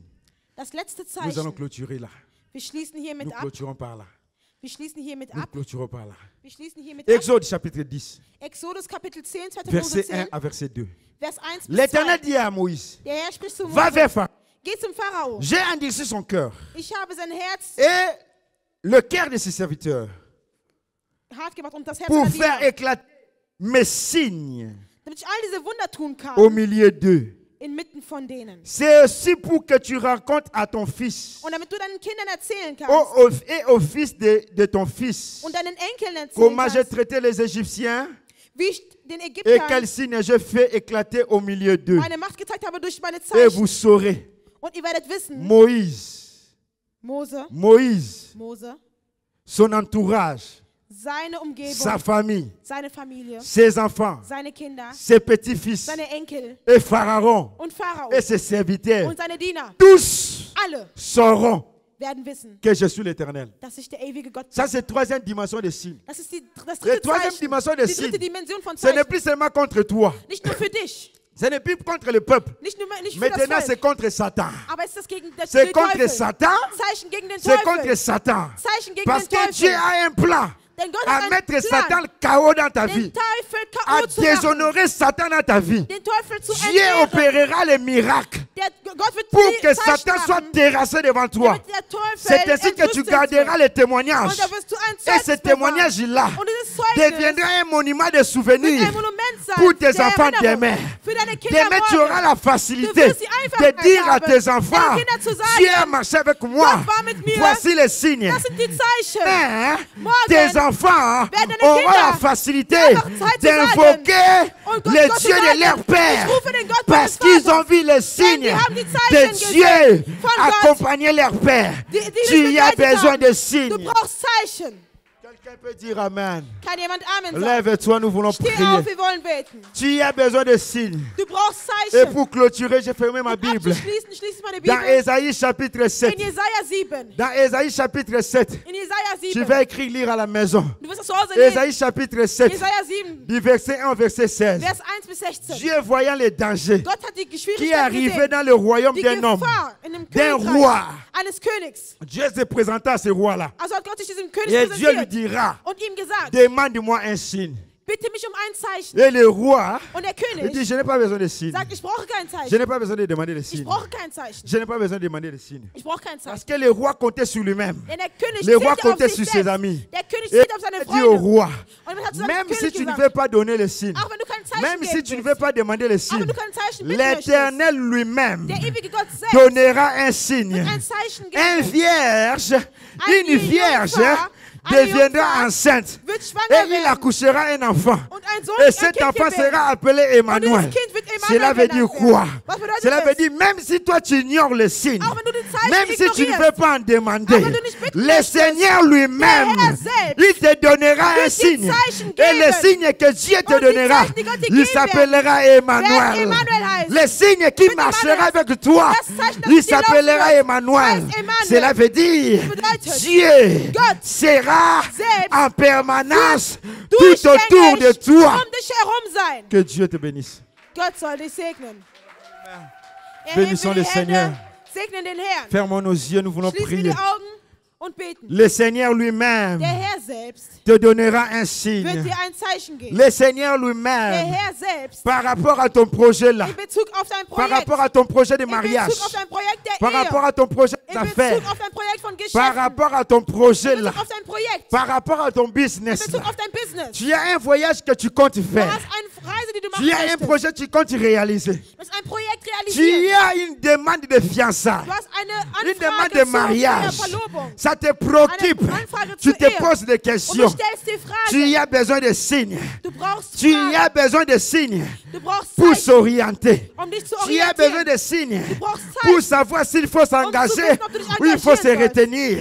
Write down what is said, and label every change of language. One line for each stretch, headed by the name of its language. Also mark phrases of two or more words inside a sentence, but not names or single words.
German: Das letzte
French: Nous allons
German: Zeichen.
French: clôturer là.
German: Wir schließen hiermit
French: Nous
German: ab.
French: clôturons par là.
German: Wir schließen hiermit
French: Nous
German: ab.
French: clôturons par là.
German: Wir schließen hiermit ab.
French: Exode chapitre 10.
German: Exodus Kapitel 10, 2. Mose
French: Verset 10, 1 à verset 2.
German: Vers 1 bis
French: L'Éternel
German: 2.
French: dit à Moïse,
German: Der Herr spricht zu
French: va
German: Mose.
French: vers Pharaon.
German: Geh zum Pharao.
French: J'ai endurci son cœur
German: Ich habe sein Herz
French: et le cœur de ses serviteurs
German: hart gemacht und das Herz
French: pour
German: seiner
French: faire
German: Diener,
French: éclater mes signes
German: damit ich all diese Wunder tun kann
French: au milieu d'eux.
German: inmitten von denen.
French: C'est aussi pour que tu racontes à ton fils
German: Und damit du deinen Kindern erzählen kannst
French: et au fils de ton fils
German: und deinen Enkeln erzählen
French: comment j'ai
German: kannst,
French: traité les Égyptiens
German: wie ich den
French: et
German: Ägyptern
French: quel signe j'ai fait éclater au milieu d'eux.
German: meine Macht gezeigt habe durch meine
French: Et
German: Zeichen.
French: vous saurez,
German: Und ihr werdet wissen,
French: Moïse,
German: Mose,
French: son entourage,
German: seine Umgebung,
French: sa famille,
German: seine Familie,
French: ses enfants,
German: seine Kinder,
French: ses petits-fils
German: seine Enkel
French: et Pharaon
German: und Pharao
French: et ses serviteurs,
German: und seine Diener,
French: tous
German: alle
French: sauront
German: werden wissen,
French: que je suis l'Éternel.
German: dass ich der ewige Gott bin.
French: Ça, c'est la troisième dimension des signes.
German: Das ist das
French: La
German: dritte
French: troisième
German: Zeichen,
French: dimension des
German: die dritte
French: signes.
German: Dimension von
French: Ce n'est
German: Zeichen.
French: plus seulement contre toi.
German: Nicht nur für dich,
French: Ce n'est plus contre le peuple.
German: nicht für das
French: Maintenant, c'est
German: Volk,
French: contre Satan.
German: aber es ist das gegen
French: C'est
German: den
French: contre
German: Teufel.
French: Satan.
German: Zeichen gegen den
French: C'est contre
German: Teufel.
French: Satan.
German: Zeichen gegen
French: Parce
German: den
French: que Dieu
German: Teufel.
French: a un plan
German: Denn Gott
French: à
German: hat einen
French: mettre Satan
German: Plan,
French: le chaos dans ta
German: den
French: vie,
German: Teufel
French: à
German: K.O. zu machen,
French: déshonorer Satan dans ta vie.
German: den Teufel zu
French: Dieu
German: entehren.
French: opérera les miracles
German: Gott wird
French: pour
German: die
French: que
German: Zeichen
French: Satan soit
German: machen,
French: terrassé devant toi.
German: damit der Teufel
French: C'est ainsi que tu
German: entrüstet
French: garderas
German: wird.
French: les témoignages.
German: Und da wirst du ein
French: Et
German: Zeugnis
French: ce
German: bewahren.
French: témoignage-là
German: Und dieses Zeugnis
French: deviendra un monument de
German: wird
French: souvenir
German: ein Monument sein
French: pour tes
German: der
French: enfants
German: Erinnerung
French: demain.
German: für deine Kinder
French: Demain, tu auras
German: morgen.
French: la facilité
German: Du wirst die Einfachheit
French: de dire à
German: haben,
French: tes enfants,
German: deinen Kindern zu sagen,
French: Dieu a marché avec moi.
German: Gott war mit mir.
French: Voici les signes.
German: Das sind die Zeichen.
French: Mais
German: Morgen
French: tes enfants
German: werden deine
French: auront
German: Kinder
French: la facilité
German: einfach Zeit zu
French: d'invoquer
German: Und Gott
French: le
German: zu
French: Dieu de
German: sagen,
French: leur Père.
German: ich rufe den Gott
French: Parce
German: meines
French: qu'ils
German: Vaters.
French: ont vu les
German: Denn
French: signes
German: die haben die
French: de
German: Zeichen
French: Dieu
German: gesehen von Gott,
French: accompagner leur Père.
German: die
French: Tu
German: mich
French: as
German: begleitet
French: besoin
German: haben.
French: de
German: Du
French: signes.
German: brauchst Zeichen.
French: Quelqu'un peut dire Amen.
German: Kann jemand Amen sagen?
French: Lève-toi, nous voulons
German: Steh
French: prier.
German: auf, wir wollen beten.
French: Tu as besoin de signes.
German: Du brauchst
French: Et
German: Zeichen.
French: pour clôturer, j'ai fermé ma Bible.
German: Abzuschließen, schließe ich meine
French: Dans
German: Bibel.
French: Ésaïe chapitre 7.
German: In Jesaja 7.
French: Dans Ésaïe chapitre 7.
German: In Jesaja
French: Tu
German: 7.
French: vas écrire, lire à la maison.
German: Du wirst das zu Hause lesen.
French: Ésaïe chapitre 7.
German: Jesaja 7,
French: Du verset 1 au verset 16.
German: Vers 1 bis 16.
French: Dieu voyant les dangers
German: Gott hat die
French: qui
German: Schwierigkeiten
French: arrivaient
German: gesehen.
French: dans le royaume
German: Die
French: d'un homme,
German: Gefahr in dem
French: d'un
German: Königreich
French: roi.
German: eines Königs.
French: Dieu se présenta à ce roi-là.
German: Also hat Gott sich diesem König
French: Et Dieu lui
German: präsentiert
French: dira,
German: und ihm gesagt,
French: demande-moi un signe.
German: bitte mich um ein Zeichen.
French: Et le roi,
German: Und der
French: il dit,
German: König
French: je n'ai pas besoin de signes.
German: sagt, ich brauche kein
French: Je
German: Zeichen.
French: n'ai pas besoin de demander des
German: Ich
French: signes.
German: brauche kein Zeichen.
French: Je n'ai pas besoin de demander des signes.
German: Ich brauche kein
French: Parce
German: Zeichen.
French: que le roi comptait sur lui-même.
German: Denn der König
French: Le roi
German: zählte auf
French: comptait
German: sich
French: sur ses
German: selbst.
French: amis.
German: Der König
French: Et
German: zählte auf seine
French: il dit au
German: Freunde.
French: roi,
German: Und dann hat zu seinem
French: même si
German: König
French: tu ne
German: gesagt,
French: veux pas donner les signes,
German: auch wenn du kein Zeichen
French: même si
German: geben
French: tu ne
German: willst,
French: veux pas demander les
German: aber
French: signes,
German: wenn du kein Zeichen bitten möchtest,
French: l'Éternel lui-même
German: der ewige Gott selbst
French: donnera un signe.
German: wird ein Zeichen
French: Un
German: geben.
French: vierge,
German: Eine
French: une vierge
German: Jungfrau, eine
French: deviendra
German: Jungfrau
French: enceinte
German: wird
French: et
German: schwanger
French: il
German: werden.
French: accouchera un enfant.
German: Und ein Sohn
French: Et
German: wird ein
French: cet
German: Kind
French: enfant
German: gebären.
French: sera appelé
German: Und
French: Emmanuel.
German: dieses Kind wird
French: Cela
German: Emanuel
French: veut dire
German: genannt
French: quoi?
German: werden. Was bedeutet
French: Cela veut
German: das?
French: dire même si toi tu ignores le signe,
German: Auch wenn du die Zeichen
French: même si tu ne
German: ignorierst,
French: veux pas en demander,
German: auch wenn du nicht bitten
French: le
German: möchtest,
French: Seigneur lui-même,
German: der Herr selbst
French: il te donnera un
German: wird dir
French: signe.
German: Zeichen
French: Et le
German: geben.
French: signe que Dieu te
German: Und die
French: donnera,
German: Zeichen, die Gott dir
French: il
German: geben
French: s'appellera
German: werden
French: Emmanuel.
German: Emanuel heißen.
French: Le signe qui
German: Wird
French: marchera
German: Emmanuel.
French: avec toi,
German: Das Zeichen, das
French: il
German: mit dir laufen
French: s'appellera
German: wird,
French: Emmanuel.
German: heißt Emmanuel.
French: Cela veut dire
German: Das bedeutet,
French: Dieu
German: Gott
French: sera
German: selbst
French: en permanence tout autour de
German: durchgängig
French: toi.
German: um dich herum sein.
French: Que Dieu te bénisse.
German: Gott soll dich segnen.
French: Bénissons le Seigneur.
German: Segnen den Herrn.
French: Fermons nos yeux, nous voulons
German: Schließen wir
French: prier.
German: die Augen und beten.
French: Le Seigneur lui-même
German: Der Herr selbst
French: te donnera un
German: wird
French: signe.
German: dir ein Zeichen geben.
French: Le Seigneur
German: Der
French: lui-même,
German: Herr selbst
French: par rapport à ton projet là,
German: in Bezug auf dein
French: par
German: Projekt,
French: rapport à ton projet de
German: in
French: mariage,
German: Bezug auf dein Projekt der
French: par
German: Ehe,
French: rapport à ton projet
German: in
French: d'affaires,
German: Bezug auf dein Projekt von
French: par
German: Geschäften,
French: rapport à ton projet
German: in
French: là,
German: Bezug auf dein Projekt,
French: par rapport à ton
German: in
French: business
German: Bezug
French: là.
German: auf dein Business.
French: Tu as un voyage que tu comptes
German: Du
French: faire.
German: hast eine Reise, die du machen
French: Tu as un
German: möchtest.
French: projet que tu comptes réaliser.
German: Du hast ein Projekt
French: Tu as une demande de fiançailles, une demande de mariage. Ça te préoccupe. Tu te poses des questions. Tu as besoin de signes. Tu as besoin de signes pour s'orienter. Tu as besoin de signes pour savoir s'il faut s'engager ou il faut se retenir.